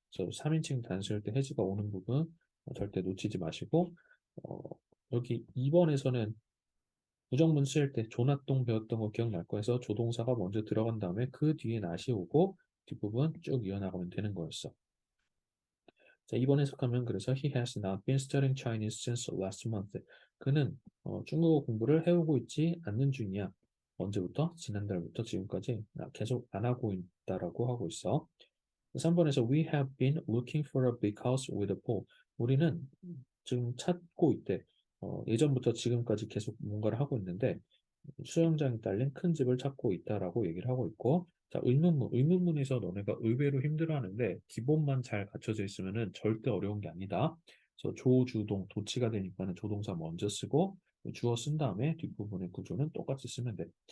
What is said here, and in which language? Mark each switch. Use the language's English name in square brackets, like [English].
[Korean] 그래서 3인칭 단수일 때 has가 오는 부분 절대 놓치지 마시고 어, 여기 2번에서는 부정문 쓸 때 조나똥 배웠던 거 기억날 거여서 조동사가 먼저 들어간 다음에 그 뒤에 not이 오고 뒷부분 쭉 이어나가면 되는 거였어. 자, 이번 해석하면 그래서 [English] he has not been studying Chinese since last month. [Korean] 그는 중국어 공부를 해오고 있지 않는 중이야. 언제부터? 지난달부터 지금까지 계속 안 하고 있다라고 하고 있어. 3번에서 [English] we have been looking for a big house with a pool. [Korean] 우리는 지금 찾고 있대. 예전부터 지금까지 계속 뭔가를 하고 있는데 수영장이 딸린 큰 집을 찾고 있다라고 얘기를 하고 있고 자, 의문문에서 너네가 의외로 힘들어하는데 기본만 잘 갖춰져 있으면은 절대 어려운 게 아니다. 그래서 조주동 도치가 되니까는 조동사 먼저 쓰고 주어 쓴 다음에 뒷부분의 구조는 똑같이 쓰면 돼.